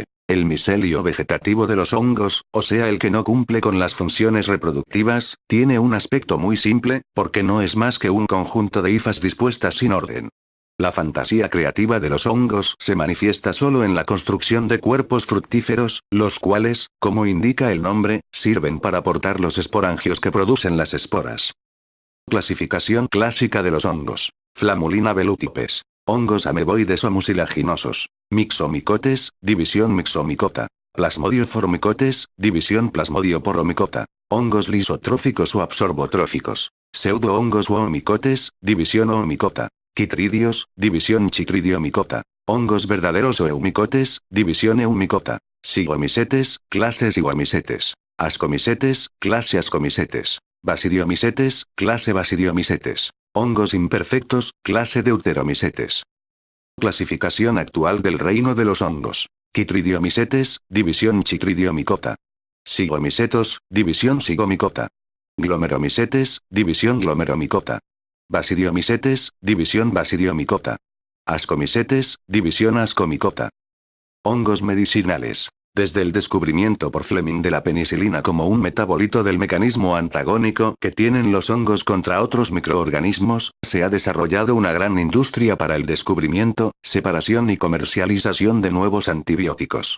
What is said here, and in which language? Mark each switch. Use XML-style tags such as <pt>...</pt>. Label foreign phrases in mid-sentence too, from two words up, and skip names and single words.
<es>El micelio vegetativo de los hongos, o sea el que no cumple con las funciones reproductivas, tiene un aspecto muy simple, porque no es más que un conjunto de hifas dispuestas sin orden. La fantasía creativa de los hongos se manifiesta solo en la construcción de cuerpos fructíferos, los cuales, como indica el nombre, sirven para portar los esporangios que producen las esporas. Clasificación clásica de los hongos. Flamulina velutipes. Hongos ameboides o mucilaginosos. Mixomicotes, división mixomicota. Plasmodioformicotes, división plasmodioporomicota. Hongos lisotróficos o absorbotróficos. Pseudohongos o omicotes, división oomicota. Chitridios, división chitridioomicota. Hongos verdaderos o eumicotes, división eumicota. Sigomisetes, clase sigomisetes. Ascomisetes, clase ascomisetes. Basidiomisetes, clase basidiomisetes. Hongos imperfectos, clase deuteromisetes. Clasificación actual del reino de los hongos. Chitridiomisetes, división chitridiomicota. Sigomisetos, división sigomicota. Glomeromisetes, división glomeromicota. Basidiomisetes, división basidiomicota. Ascomisetes, división ascomicota. Hongos medicinales. Desde el descubrimiento por Fleming de la penicilina como un metabolito del mecanismo antagónico que tienen los hongos contra otros microorganismos, se ha desarrollado una gran industria para el descubrimiento, separación y comercialización de nuevos antibióticos.</es>